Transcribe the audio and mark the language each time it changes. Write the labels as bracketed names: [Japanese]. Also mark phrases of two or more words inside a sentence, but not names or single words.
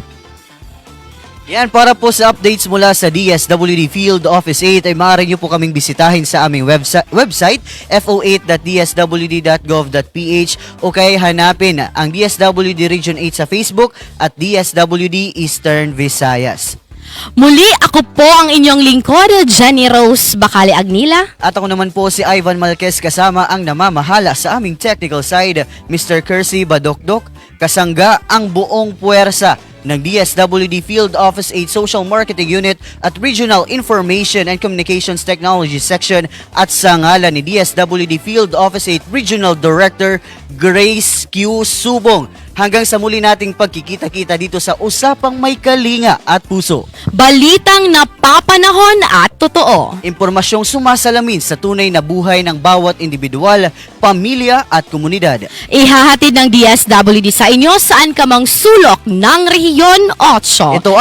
[Filipino] Yan, para po sa updates mula sa DSWD Field Office 8 ay maaari nyo po kaming bisitahin sa aming website fo8.dswd.gov.ph o kaya hanapin ang DSWD Region 8 sa Facebook at DSWD Eastern Visayas. Muli, ako po ang inyong lingkod, Jenny Rose Bacali Agnila. At ako naman po si Ivan Malquez kasama ang namamahala sa aming technical side, Mr. Kersey Badokdok, kasangga ang buong puwersa ng DSWD Field Office 8 Social Marketing Unit at Regional Information and Communications Technology Section at sa ngalan ni DSWD Field Office 8 Regional Director Grace Q. Subong. Hanggang sa muli nating pagkikita-kita dito sa Usapang May Kalinga at Puso. Balitang napapanahon at totoo. Impormasyong sumasalamin sa tunay na buhay ng bawat individual, pamilya at komunidad. Ihahatid ng DSWD sa inyo saan ka mang sulok ng Rehiyon 8.